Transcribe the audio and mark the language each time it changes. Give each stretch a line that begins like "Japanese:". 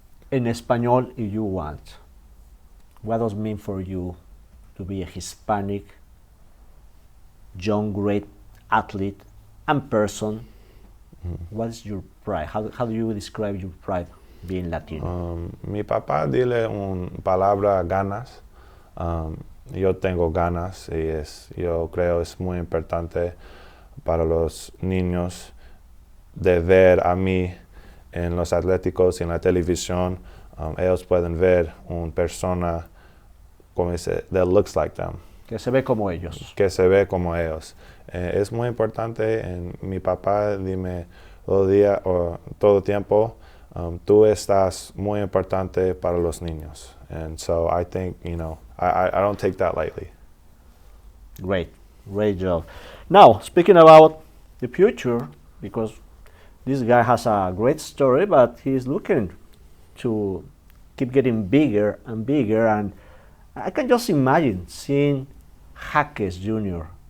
Spanish: En español,
English: if you want, what does it mean for you to be a Hispanic, young, great athlete and person? What is your pride? How do you describe your pride being Latino?
Spanish: Mi papá dile una palabra ganas. Yo tengo ganas y yo creo es muy importante para los niños de ver a mí en los atléticos y en la televisión. Ellos pueden ver una persona como dice,
English: that looks like them.
Spanish: Que se ve como ellos. Que se ve como ellos. Es muy importante. Mi papá dime todo día o todo tiempo, tú estás muy importante para los niños.
English: And so I think, I don't take that lightly. Great job. Now, speaking about the future, because this guy has a great story, but he's looking to keep getting bigger and bigger, and I can just imagine seeing Jáquez Jr.